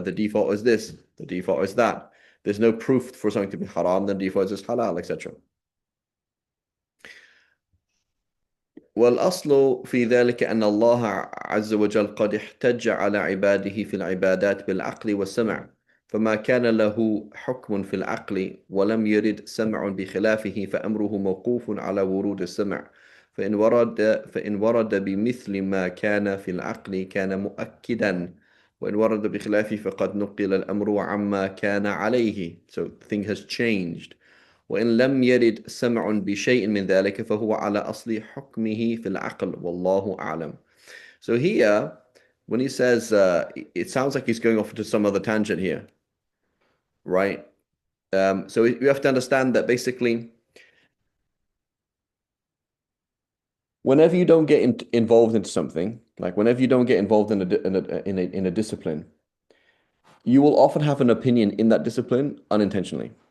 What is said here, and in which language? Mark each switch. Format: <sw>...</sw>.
<en>The default is this, the default is that. There's no proof for something to be haram, then default is halal, etc.</en> <ar>والأصل في ذلك أن الله عز وجل قد احتج على عباده في العبادات بالعقل والسمع فما كان له حكم في العقل ولم يرد سمع بخلافه فأمره موقوف على ورود السمع فإن ورد بمثل ما كان في العقل كان مؤكدا وإن ورد بخلافه فقد نقل الأمر عما كان عليه.</ar> <en>So the thing has changed.</en> <ar>وإن لم يرد سمع بشيء من ذلك فهو على أصل حكمه في العقل والله أعلم.</ar> <en>So here, when he says, it sounds like he's going off into some other tangent here, right? So we have to understand that basically, whenever you don't get involved into something, like whenever you don't get involved in a discipline, you will often have an opinion in that discipline unintentionally.</en>